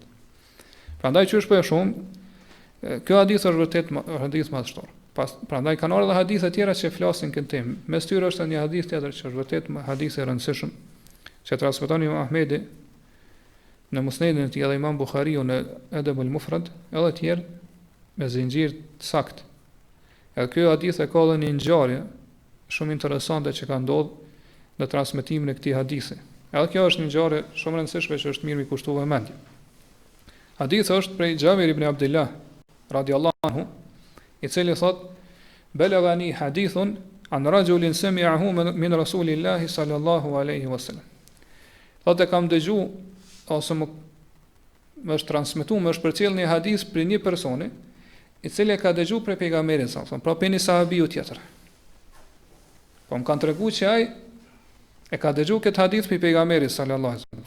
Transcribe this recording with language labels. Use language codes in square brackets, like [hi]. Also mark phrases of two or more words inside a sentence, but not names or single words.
[sq] Prandaj që është për shumë, kjo hadith është vërtet hadith madhështor. Prandaj kanë ardhur edhe hadithe tjera që flasin këtë temë. Mes tyre është një hadith tjetër që është vërtet hadith i rëndësishëm, që transmeton Imam Ahmedi në Musnedin e tij, edhe Imam Buhariu në Adab al-Mufrad, edhe të tjerë me zinxhir të saktë. Edhe ky hadith e ka dhënë një ngjarje shumë interesante që ka ndodhur në transmetimin e këtij hadithi. Edhe kjo është një ngjarje shumë e rëndësishme që është mirë mi kushtuar mendje. Hadithi është prej Xhamir ibn Abdullah [ar] رضي الله عنه, [sq] i cili thot: [ar] "بلغني حديث عن رجل سمعه من رسول الله صلى الله عليه وسلم." [sq] Thotë kam dëgjuar ose më është transmetuar, më është përcjell një hadith për një personi i cili ka dëgjuar prej pejgamberit sa, pra për një sahabiu tjetër. Po më kanë treguar që ai e ka dëgjuar këtë hadith për pejgamberin [ar] صلى الله عليه وسلم.